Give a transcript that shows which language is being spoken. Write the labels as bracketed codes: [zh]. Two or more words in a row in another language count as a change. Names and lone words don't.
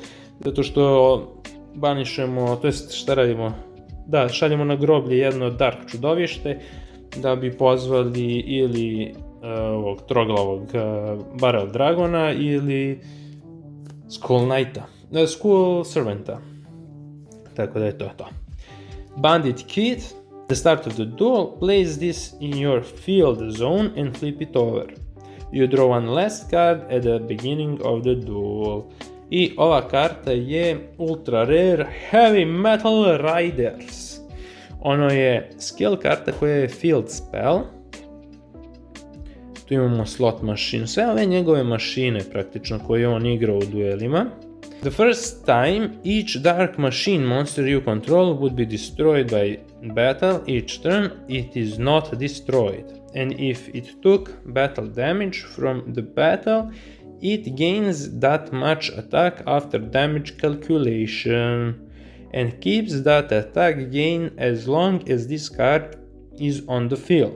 [sr] Zato što banišemo, to jest šta radimo? Da, šaljemo na groblje jedno dark čudovište, da bi pozvali ili ovog troglavog Barrel Dragona ili Skull Knighta, Skull Servanta. Tako da je to. Bandit Kit. [en] The start of the duel, place this in your field zone and flip it over. You draw one last card at the beginning of the duel. [sr] I ova karta je [en] ultra rare [sr] Heavy Metal Riders. Ono je skill karta koja je [en] field spell. [sr] Tu imamo [en] slot machine, [sr] sve ove njegove mašine praktično koje on igra u duelima. [en] The first time each dark machine monster you control would be destroyed by battle each turn, it is not destroyed. And if it took battle damage from the battle, it gains that much attack after damage calculation, and keeps that attack gain as long as this card is on the field.